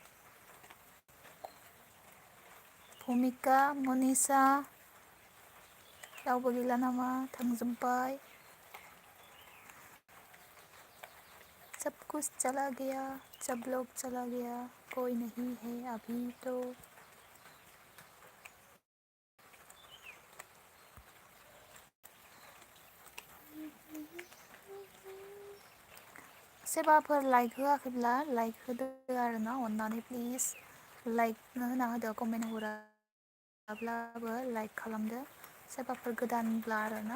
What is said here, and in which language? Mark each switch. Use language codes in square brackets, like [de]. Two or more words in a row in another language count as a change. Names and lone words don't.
[brx] भुमिका मनिषा रावबो गैला नामा थांजोब्बाय। [hi] सब कुछ चला गया सब लोग चला गया कोई नहीं है अभी तो। [brx] सोरबाफोर लाइक होआखैब्ला लाइक होदो आरो ना अननानै प्लिज लाइक होना होदो कमेन्ट हराब्लाबो लाइक खालामदो सोरबाफोर गोदानब्ला आरो ना।